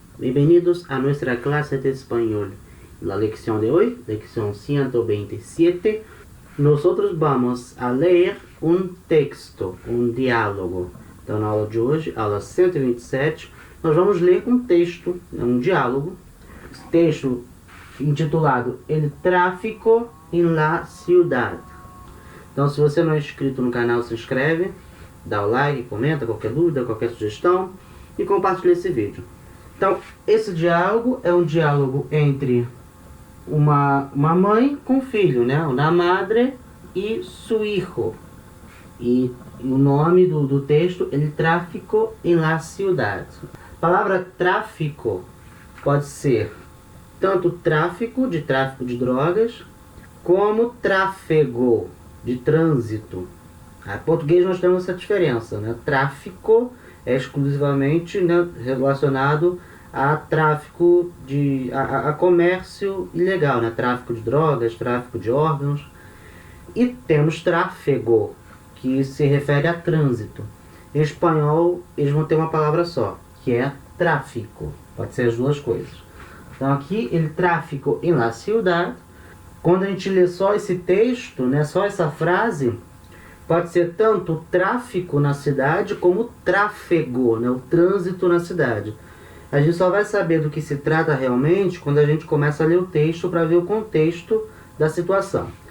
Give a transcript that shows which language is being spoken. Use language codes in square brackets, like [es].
[es] Bienvenidos a nuestra clase de español. En la lección de hoy, lección 127, nosotros vamos a leer [pt] um texto, um diálogo. Então, na aula de hoje, aula 127, nós vamos ler um texto, um diálogo. Esse texto intitulado [es] El tráfico en la ciudad. [pt] Então, se você não é inscrito no canal, se inscreve, dá o like, comenta qualquer dúvida, qualquer sugestão e compartilha esse vídeo. Então, esse diálogo é um diálogo entre uma mãe com filho, né? [es] Una madre e su hijo. [pt] E o nome do texto é [es] El tráfico en la ciudad. [pt] A palavra tráfico pode ser tanto tráfico de drogas, como tráfego, de trânsito. Em português nós temos essa diferença, né? Tráfico é exclusivamente, né, relacionado a tráfico a comércio ilegal, né? Tráfico de drogas, tráfico de órgãos. E temos tráfego, que se refere a trânsito. Em espanhol eles vão ter uma palavra só, que é tráfico. Pode ser as duas coisas. Então aqui, [es] el tráfico en la ciudad. [pt] Quando a gente lê só esse texto, né, só essa frase, pode ser tanto tráfico na cidade como tráfego, né, o trânsito na cidade. A gente só vai saber do que se trata realmente quando a gente começa a ler o texto para ver o contexto da situação.